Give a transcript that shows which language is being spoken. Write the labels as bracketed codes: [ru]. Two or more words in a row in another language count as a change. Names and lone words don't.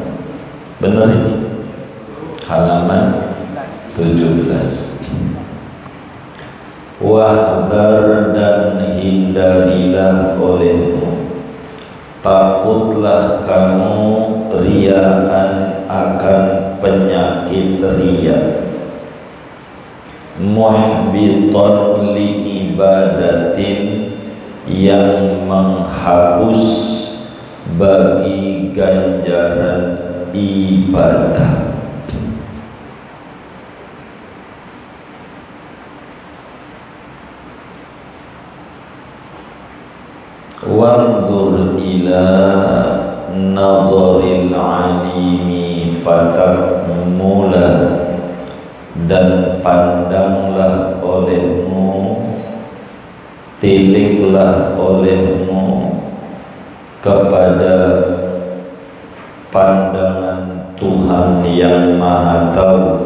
[id] Benar ini halaman 17. Wahdar dan hindarilah olehmu, takutlah kamu riyaan akan penyakit riya, [ar] محبطا لعبادة [id] yang menghapus bagi ganjaran ibadah. [ar] وانظر إلى نظر العالم فتكملا, [id] dan pandanglah olehmu, tiliklah olehmu kepada pandangan Tuhan yang Maha Tahu.